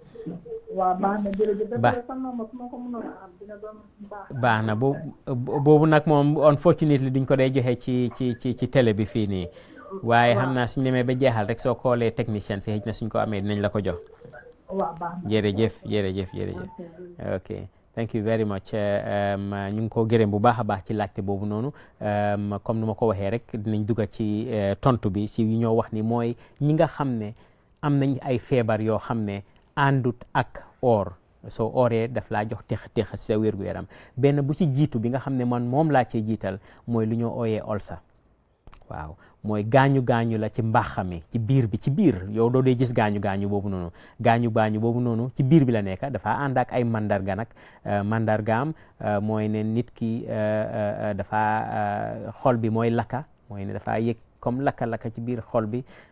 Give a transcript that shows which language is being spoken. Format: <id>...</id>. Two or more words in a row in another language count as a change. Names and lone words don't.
<wo>waaw baax na jërëjëf. baax na boobu nag moom unfortunately duñ ko day joxe ci télé bi fii nii waaye xam naa suñ demee ba jeexal rek soo koolee technicien si xëj na suñ ko amee dinañ la ko jox. waaw baax na jërëjëf</wo> <en>ok thank you very much</en> <wo>ñu ngi ko gërëm bu baax a baax ci laajte boobu noonu comme nu ma ko waxee rek dinañ dugga ci tontu bi si yu ñoo wax ni mooy ñi nga xam ne am nañ ay feebar yoo xam ne àndut ak or soo ooree daf laa jox texa si sa wér-gu-yaram benn bu ci jiitu bi nga xam ne man moom laa cee jiital mooy lu ñoo ooyee ulcer waaw mooy gaañu la ci mbaxami ci biir yow doo dee gis gaañu boobu noonu ci biir bi la nekk dafa ànd ak ay mandarga nag mandargaam mooy ne nit ki dafa xol bi mooy lakka mooy ne dafa yëg comme lakka ci biir xol bi</wo>